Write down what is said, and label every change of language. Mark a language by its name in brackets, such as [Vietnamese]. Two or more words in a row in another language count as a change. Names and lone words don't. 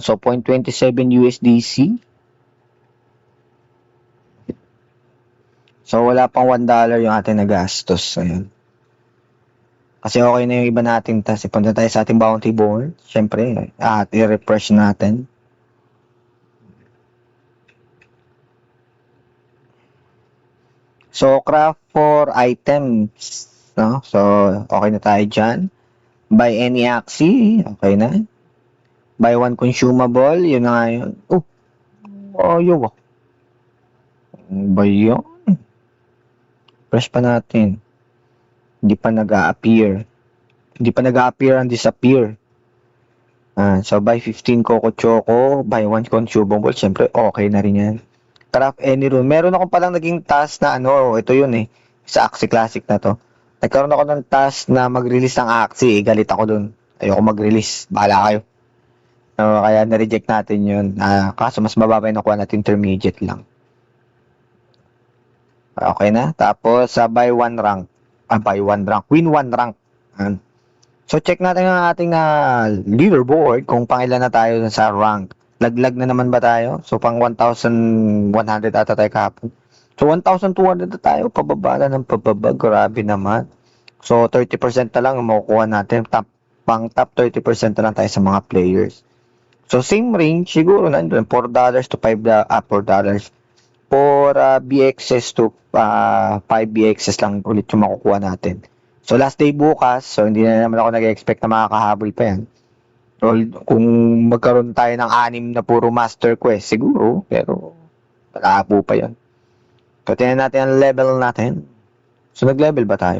[English] So, 0.27 USDC. [Filipino] So, wala pang $1 yung ating nagastos. Ayan. Kasi okay na yung iba natin. Tapos, ipunta tayo sa ating bounty board. Siyempre, i-refresh natin. [English] So, craft for items. No? [Filipino] So, okay na tayo dyan. [English] Buy any Axie. Okay na. Buy one consumable. [Filipino] Yun na nga yun. Yun. Ba yun? Press pa natin. Hindi pa nag-a-appear. Hindi pa nag-a-appear [English] and disappear. So, buy 15 Coco Choco. Buy one consumable. [Filipino] Siyempre, okay na rin yan. [English] Craft any room. [Filipino] Meron akong palang naging task na ito yun eh. Sa Axie Classic na to. Nagkaroon ako ng task na mag-release ng Axie. Galit ako dun. Ayoko mag-release. Bahala kayo. Kaya na-reject natin yun. Kaso mas mababa yung nakuha natin, intermediate lang. Okay na. Tapos, [English] buy one rank. Buy one rank. Win one rank. [Filipino] So, check natin ang ating leaderboard kung pangilan na tayo sa rank. Laglag na naman ba tayo? So, pang 1,100 ata tayo kahapon. So, 1,200 na tayo. Pababa na ng pababa. Grabe naman. So, 30% na lang ang makukuha natin. Pang top 30% na lang tayo sa mga players. So, [English] same range. [Filipino] Siguro nandun. $4 to $5. $4. For BXS to 5 BXS lang ulit yung makukuha natin. So, last day bukas. So, hindi na naman ako nag-expect na makakahabol pa yan. Kung magkaroon tayo ng 6 na puro [English] master quest, [Filipino] siguro. Pero, malabo pa yan. So, tingnan natin ang level natin. So, nag-level ba tayo?